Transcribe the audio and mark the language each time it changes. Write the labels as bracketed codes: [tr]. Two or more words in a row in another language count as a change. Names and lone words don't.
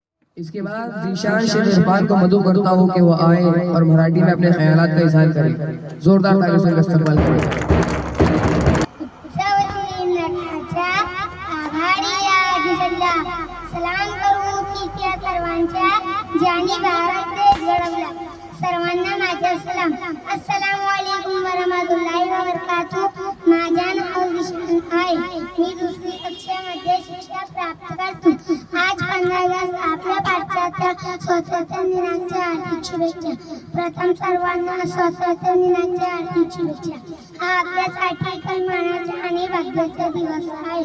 [ur] اس کے بعد ذیشان شیخ عرفان کو مدعو کرتا ہوں کہ وہ آئے اور مراٹھی میں اپنے خیالات کا اظہار کریں. زوردار تالیوں سے ان کا استقبال کریں. [mr] सलाम करू की त्या सर्वांच्या ज्यांनी भारत देश घडवला, सर्वांना माझा सलाम। [ar] السلام عليكم ورحمة الله وبركاته. [mr] माझे नाव जीशान आहे, मी दुसरी कक्षामध्ये शिक्षा प्राप्त करतो। आज 15 ऑगस्ट आपल्या भारताच्या स्वातंत्र्य दिनाच्या हार्दिक शुभेच्छा। प्रथम सर्वांना स्वातंत्र्य दिनाच्या हार्दिक शुभेच्छा। हा आपल्यासाठी सन्मानाचा आणि भाग्याचा दिवस आहे।